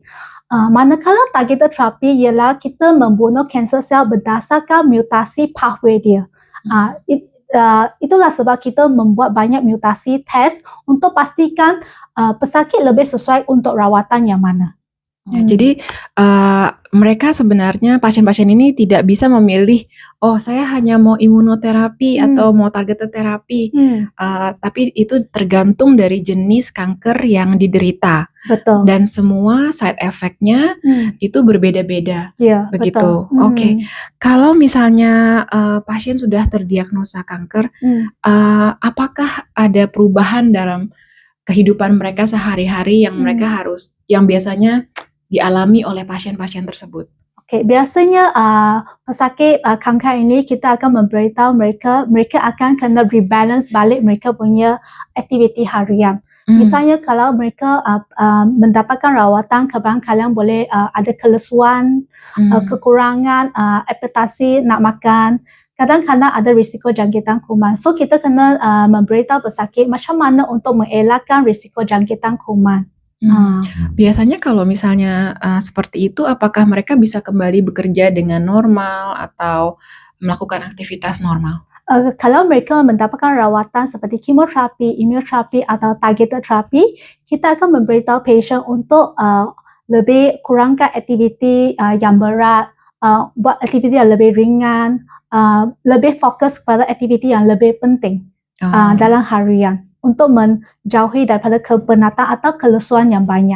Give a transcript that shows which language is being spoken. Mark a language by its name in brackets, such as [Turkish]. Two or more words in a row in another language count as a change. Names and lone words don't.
[Malay] Manakala [English] targeted therapy [Malay] ialah kita membunuh [English] cancer cell [Malay] berdasarkan mutasi pathway dia. Itulah sebab kita membuat banyak mutasi test untuk pastikan pesakit lebih sesuai untuk rawatan yang mana. [Indonesian] Ya, jadi mereka sebenarnya pasien-pasien ini tidak bisa memilih, saya hanya mau imunoterapi atau mau targeted terapi, tapi itu tergantung dari jenis kanker yang diderita. [Malay] Betul. [Indonesian] Dan semua [English] side effect- [Indonesian] nya itu berbeda-beda, Ya, begitu. betul. Oke, kalau misalnya pasien sudah terdiagnosa kanker, apakah ada perubahan dalam kehidupan mereka sehari-hari yang yang biasanya dialami oleh pasien-pasien tersebut? [Malay] Okey, biasanya pesakit kanker ini kita akan memberitahu mereka akan kena rebalance balik mereka punya aktiviti harian. Misalnya kalau mereka mendapatkan rawatan, kadang-kadang boleh ada kelesuan, kekurangan appetasi nak makan. Kadang-kadang ada risiko jangkitan kuman. So kita kena memberitahu pesakit macam mana untuk mengelakkan risiko jangkitan kuman. [Indonesian] Biasanya kalau misalnya seperti itu, apakah mereka bisa kembali bekerja dengan normal atau melakukan aktivitas normal? [Malay] Kalau mereka mendapatkan rawatan seperti kemoterapi, imunoterapi atau [English] targeted therapy, [Malay] kita akan memberitahu pasien untuk lebih kurangkan aktiviti yang berat, buat aktiviti yang lebih ringan, lebih fokus kepada aktiviti yang lebih penting dalam harian untuk menjauhi daripada kepenatan atau kelesuan yang banyak.